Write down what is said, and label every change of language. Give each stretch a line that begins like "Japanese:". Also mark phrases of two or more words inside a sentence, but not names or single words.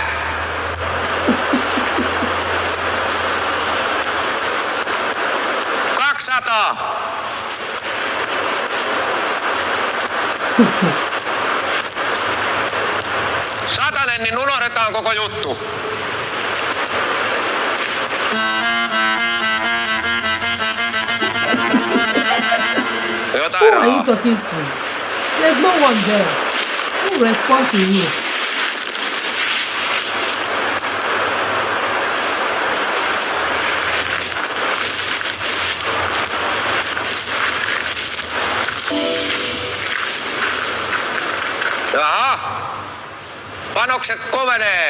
English: $200.
Finnish: Satanen, niin unohdetaan koko juttu.
English: Who are you talking to? There's no one there. Who responds to you?
Finnish: Jaha. Panokset kovenee.